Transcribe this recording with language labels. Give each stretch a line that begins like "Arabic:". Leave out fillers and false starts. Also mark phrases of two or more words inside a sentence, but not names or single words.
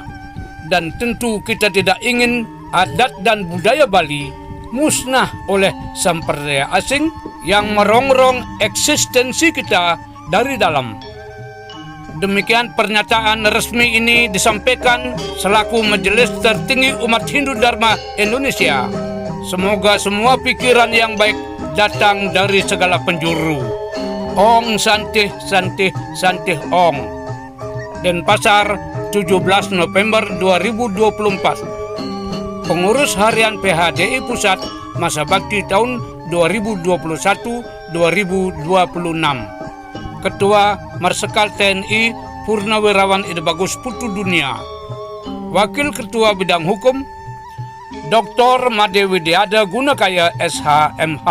Indonesian: Dan tentu kita tidak ingin adat dan budaya Bali musnah oleh samperdaya asing yang merongrong eksistensi kita dari dalam. Demikian pernyataan resmi ini disampaikan selaku Majelis Tertinggi Umat Hindu Dharma Indonesia. Semoga semua pikiran yang baik datang dari segala penjuru.
Sanskrit: Ong Santih Santih Santih Ong.
Indonesian: Denpasar, 17 November 2024. Pengurus Harian PHDI Pusat Masa Bakti tahun 2021-2026. Ketua Marsikal TNI Purnawirawan Ida Bagus Putu Dunia. Wakil Ketua Bidang Hukum Dr. Made Widiada Gunakaya SH.MH.